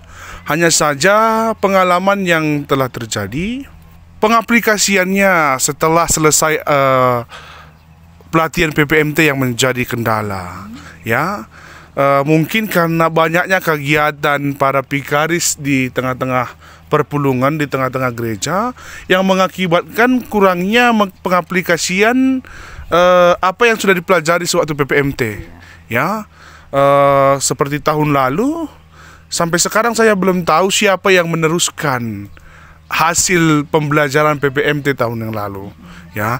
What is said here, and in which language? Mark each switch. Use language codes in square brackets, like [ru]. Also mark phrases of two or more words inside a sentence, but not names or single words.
[id] Hanya saja pengalaman yang telah terjadi, pengaplikasiannya setelah selesai pelatihan PPMT yang menjadi kendala, ya. Mungkin karena banyaknya kegiatan para Vikaris di tengah-tengah perpulungan, di tengah-tengah gereja, yang mengakibatkan kurangnya pengaplikasian apa yang sudah dipelajari sewaktu PPMT, ya. Seperti tahun lalu, sampai sekarang saya belum tahu siapa yang meneruskan hasil pembelajaran PPMT tahun yang lalu, ya.